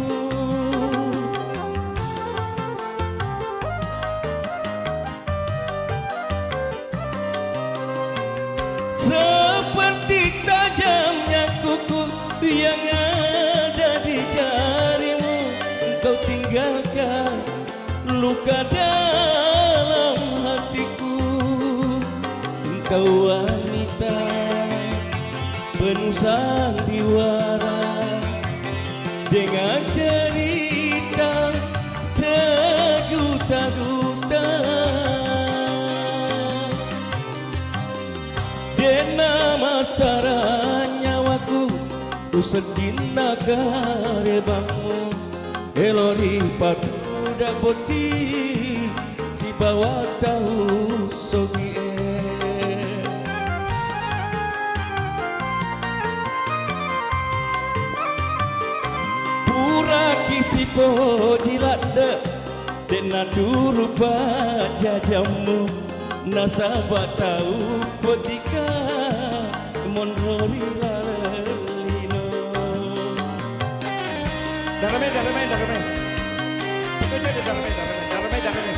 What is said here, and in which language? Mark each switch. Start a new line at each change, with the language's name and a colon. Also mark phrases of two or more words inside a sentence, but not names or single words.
Indonesian: Seperti tajamnya kuku yang ada di jarimu, engkau tinggalkan luka dalam hatiku. Engkau wanita penuh sandiwara dengan cerita sejuta dusta.
Buginese: Dena masara nyawaku usedina karebamu, elori padu dak boci si bawa tahu sogi. Pura kisi po jilanda dena durupa jajamu, nasabah tahu potika monrori lalino. Darame. Darame.